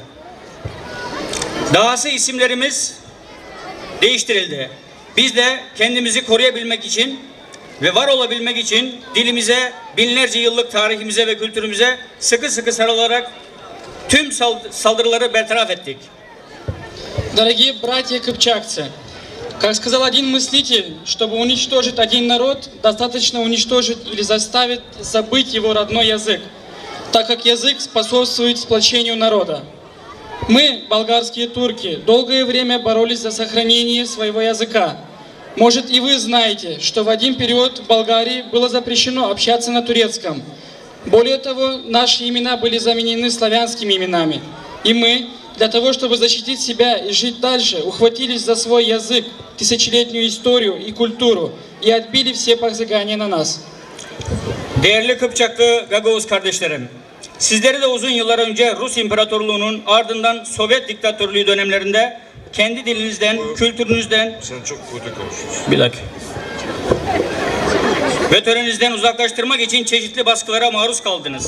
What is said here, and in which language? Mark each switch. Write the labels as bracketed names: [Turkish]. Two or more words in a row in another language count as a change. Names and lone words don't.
[Turkish] Dahası isimlerimiz değiştirildi. Biz de kendimizi koruyabilmek için ve var olabilmek için dilimize, binlerce yıllık tarihimize ve kültürümüze sıkı sıkı sarılarak tüm saldırıları bertaraf ettik. [Russian] Дорогие братья кыпчакцы, как сказал один мыслитель, чтобы уничтожить один народ, достаточно уничтожить или заставить забыть его родной язык, так как язык способствует сплочению народа. Мы, болгарские турки, долгое время боролись за сохранение своего языка. Может, и вы знаете, что в один период в Болгарии было запрещено общаться на турецком. Более того, наши имена были заменены славянскими именами. И мы, для того, чтобы защитить себя и жить дальше, ухватились за свой язык, тысячелетнюю историю и культуру и отбили все посягания на нас. [Turkish] Değerli Kıpçaklı Gagavuz kardeşlerim, sizleri de uzun yıllar önce Rus İmparatorluğu'nun ardından Sovyet diktatörlüğü dönemlerinde kendi dilinizden, kültürünüzden... Sen çok kötü konuşuyorsun. Bir dakika. Ve töreninizden uzaklaştırmak için çeşitli baskılara maruz kaldınız.